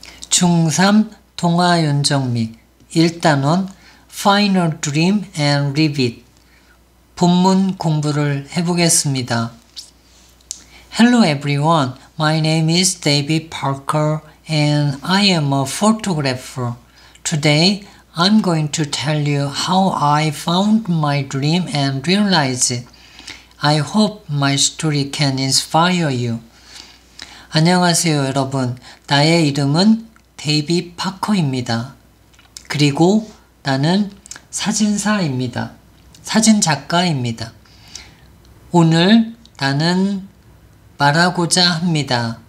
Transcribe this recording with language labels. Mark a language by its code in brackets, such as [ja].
[ko] 중3 동화 윤정미 1단원 Final Dream and Read It 본문 공부를 해보겠습니다. [en] Hello everyone, my name is David Parker and I am a photographer. Today I'm going to tell you how I found my dream and realized it. I hope my story can inspire you. [ko] 안녕하세요 여러분. 나의 이름은 데이비 파커입니다. 그리고 나는 사진사입니다. 사진작가입니다. 오늘 나는 말하고자 합니다.